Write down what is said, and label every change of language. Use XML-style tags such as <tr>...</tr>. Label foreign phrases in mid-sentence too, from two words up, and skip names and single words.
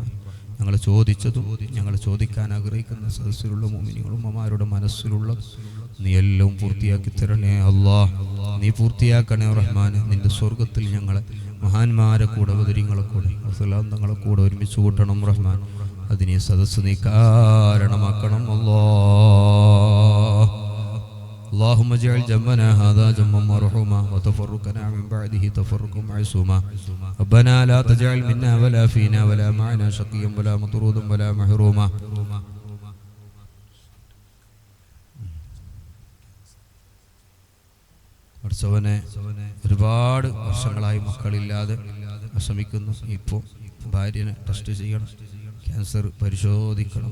<ml>ഞങ്ങൾ ചോദിച്ചതും ഞങ്ങൾ ചോദിക്കാൻ ആഗ്രഹിക്കുന്ന സദസ്സിലുള്ള മുഅ്മിനീങ്ങളും ഉമ്മമാരുടെ മനസ്സിലുള്ള നീ എല്ലാം പൂർത്തിയാക്കി തരണേ അല്ലാഹ്. നീ പൂർത്തിയാക്കണേ റഹ്മാൻ. നിന്റെ സ്വർഗത്തിൽ ഞങ്ങളെ മഹാന്മാരെ കൂടെ ബദരീങ്ങളെ കൂടെ തങ്ങളെ കൂടെ ഒരുമിച്ച് കൂട്ടണം റഹ്മാൻ. അതിനെ സദസ്സ് നീ കാരണമാക്കണം അല്ലാഹ്.</ml> <ar>اللهم اجعل جمعنا هذا جمعا مرحوما وتفرقنا من بعده تفرقا معصوما. ربنا لا تجعل منا ولا فينا ولا معنا شقيا ولا مطرودا ولا محروما.</ar> <ml>പടച്ചവനെ ഒരുപാട് വർഷങ്ങളായി മക്കളില്ലാതെ വിഷമിക്കുന്നു. ഇപ്പോൾ ഭാര്യനെ ടെസ്റ്റ് ചെയ്യണം, ക്യാൻസർ പരിശോധിക്കണം.</ml>